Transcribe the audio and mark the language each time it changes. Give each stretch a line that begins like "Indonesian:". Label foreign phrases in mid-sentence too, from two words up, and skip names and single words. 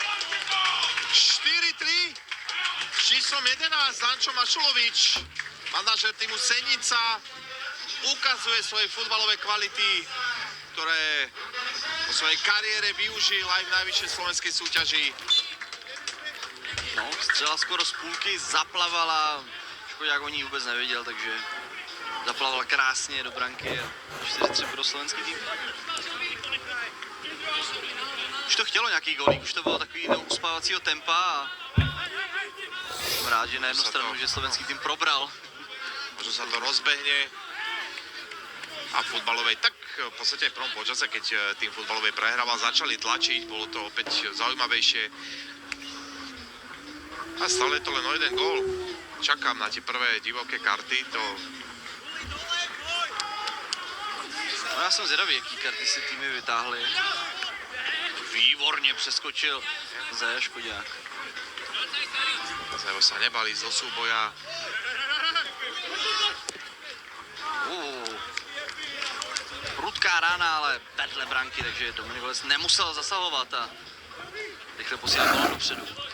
Slovak: 4-3 s číslom 11, Dančo Mašulovič. Manažer týmu Senica ukazuje svoje futbalové kvality, ktoré vo svojej kariére využil aj v najvyššej slovenskej súťaži.
Czech: No, střela skoro z půlky zaplavala, Škodák o ní vůbec nevěděl, takže zaplaval krásně do branky a 4-3 pro slovenský tým. Už to chtělo nějaký golík, už to bylo takový do uspávacího tempa a jsem rád, že na jednu stranu, že slovenský tým probral.
Slovak: Možno sa to rozbehne a futbalovej, tak v podstate aj v prvom počase, keď tým futbalovej prehrával, začali tlačiť, bolo to opäť zaujímavejšie. A stále je to len o jeden gól. Čakám na tie prvé divoké karty, to...
Czech: No já jsem zvědavý, jaký karty si týmy vytáhly. Výborně přeskočil Zaja Škodák.
Slovak: Zajo sa nebali zo súboja.
Czech: Prudká rána, ale vedle branky, takže Dominik Holec nemusel zasahovat a rychle posílal balón dopředu.